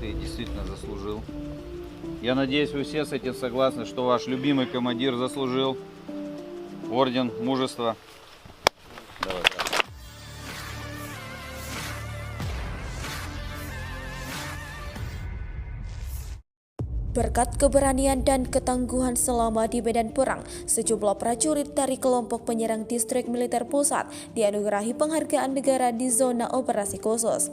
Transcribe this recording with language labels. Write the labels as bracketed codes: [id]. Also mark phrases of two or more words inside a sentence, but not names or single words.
[ru] действительно заслужил. Я надеюсь, вы все с этим согласны, что ваш любимый командир заслужил орден мужества. Давай. [id] Berkat keberanian dan ketangguhan selama di medan perang, sejumlah prajurit dari kelompok penyerang Distrik Militer Pusat dianugerahi penghargaan negara di zona operasi khusus.